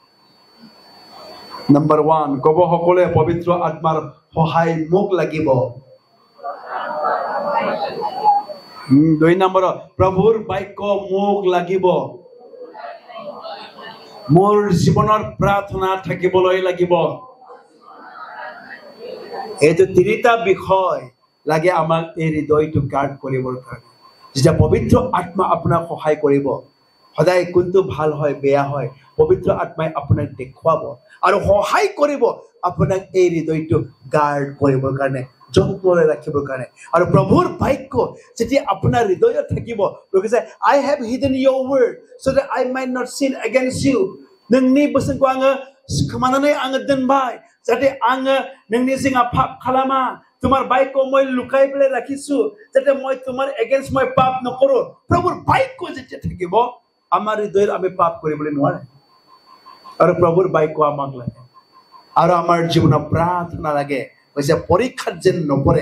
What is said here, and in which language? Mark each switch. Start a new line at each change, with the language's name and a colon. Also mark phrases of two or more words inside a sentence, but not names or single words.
Assamese: নম্বৰ 1 কব সকলোৱে পবিত্ৰ আত্মাৰ সহায় মোক লাগিব 2 নম্বৰ প্ৰভুৰ বাক্য মোক লাগিব মোৰ জীৱনৰ প্ৰাৰ্থনা থাকিবলৈ লাগিব এইটো তিনিটা বিষয় লাগে আমাক এই হৃদয়টো গাৰ্ড কৰিবৰ কাৰণে যেতিয়া পবিত্ৰ আত্মা আপোনাক সহায় কৰিব সদায় কোনটো ভাল হয় বেয়া হয় পবিত্ৰ আত্মাই আপোনাক দেখুৱাব আৰু সহায় কৰিব আপোনাক এই হৃদয়টো গাৰ্ড কৰিবৰ কাৰণে যত্নৰে ৰাখিবৰ কাৰণে আৰু প্ৰভুৰ বাক্য যেতিয়া আপোনাৰ হৃদয়ত থাকিব কৈছে
English: I have hidden your word so that I might not sin against you
Bodo: नोंनि बोसोनखौ आङो खोमानानै आङो दोनबाय जाहाथे आङो नोंनि सिङाव पाप खालामा
Assamese: তোমাৰ বাক্য মই লুকাই পেলাই ৰাখিছো যাতে মই তোমাৰ এগেইনষ্ট মই পাপ নকৰো প্ৰভুৰ বাক্য যেতিয়া থাকিব আমাৰ হৃদয়ত আমি পাপ কৰিবলৈ নোৱাৰে আৰু প্ৰভুৰ বাক্য আমাক লাগে আৰু আমাৰ জীৱনত প্ৰাৰ্থনা লাগে কৈছে পৰীক্ষাত যেন নপৰে